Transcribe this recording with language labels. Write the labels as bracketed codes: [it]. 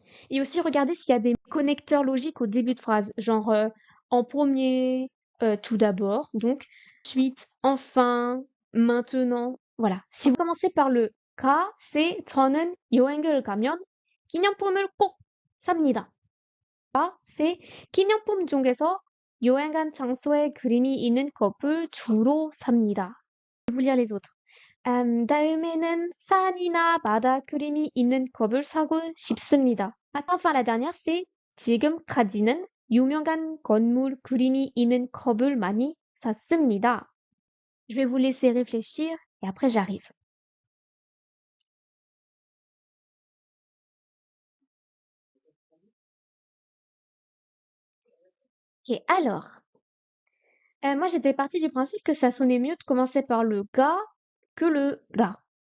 [fr] Et aussi, regardez s'il y a des connecteurs logiques au début de phrase. Genre, en premier, tout d'abord. Donc, ensuite, enfin, maintenant. Voilà. Si vous commencez par le ka, c'est [ko] 저는 여행을 가면 기념품을 꼭 삽니다. c'est 기념품 중에서 여행 간 장소에 그림이 있는 컵을 주로 삽니다. Je vais vous lire les autres. 다음에는 산이나 바다 그림이 있는 컵을 사고 싶습니다. [fr] Enfin, la dernière, c'est [ko] 지금까지는 유명한 건물 그림이 있는 컵을 많이 샀습니다. [fr] Je vais vous laisser réfléchir et après j'arrive. Ok, alors, moi j'étais partie du principe que ça sonnait mieux de commencer par le ga que le ra.